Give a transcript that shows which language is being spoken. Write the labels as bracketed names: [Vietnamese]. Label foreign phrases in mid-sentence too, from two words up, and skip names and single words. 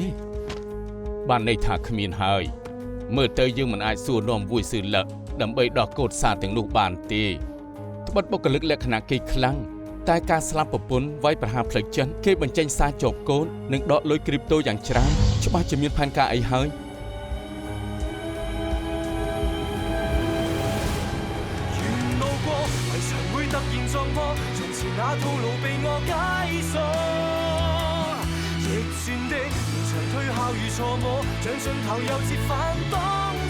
[Khmer] បានន័យថាគ្មានហើយមើលទៅយើងមិនអាចសួរនាំវួយស៊ឺលឹកដើម្បីដោះកូដសារទាំងនោះបានទេត្បិតបុគ្គលិកលក្ខណៈគេខ្លាំងតែការស្លាប់ប្រពន្ធវាយប្រហារផ្លូវចិត្តគេបញ្ចេញសារជាប់កូដនិងដកលុយគ្រីបតូយ៉ាងច្រើនច្បាស់ជាមានផែនការអីហើយ [Cantonese] 那套路被我解鎖，逆轉的連場推敲與錯摸，像盡頭又折返當初。